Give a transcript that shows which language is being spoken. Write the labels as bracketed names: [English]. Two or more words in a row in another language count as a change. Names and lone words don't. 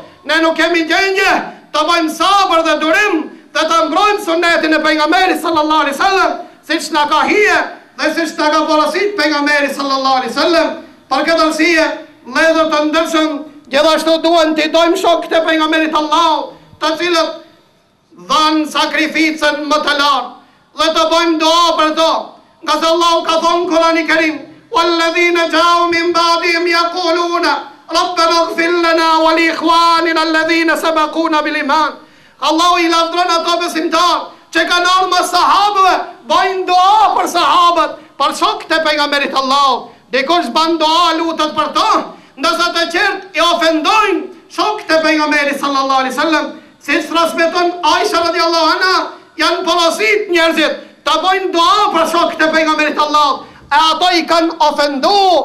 [Albanian] Ne nuk kemi gjendje të bëjmë sabër dhe durim dhe të mbrojmë sunetin e pejgamberit [Arabic] صلى الله عليه وسلم, [Albanian] siç na ka hije dhe siç na ka porosit pejgamberi [Arabic] صلى الله عليه وسلم. [Albanian] Për këtë arsye, vëllezër të ndershëm, gjithashtu duhen të dojmë shokët e pejgamberit Allahu, të cilët dhanë sakrificën më të lartë dhe të bëjmë dua për to. Nga se Allahu ka thonë në Kur'anin e Kerim: [Arabic] "والذين جاءوا من بعدهم يقولون ربنا اغفر لنا ولإخواننا الذين سبقونا بالإيمان." [Albanian] Allahu i lavdron ato besimtar që kanë ardhur më sahabëve, bëjnë dua për sahabët, për shokët e pejgamberit Allahu. Dikush bën dua, lutet për to, ndërsa të tjerë i ofendojnë shokët e pejgamberit [Arabic] صلى الله عليه وسلم. [Albanian] Siç transmeton Aisha [Arabic] رضي الله عنها, [Albanian] janë porosit njerëzit të bëjnë dua për shokët e pejgamberit Allahu, e ato i kanë ofenduar.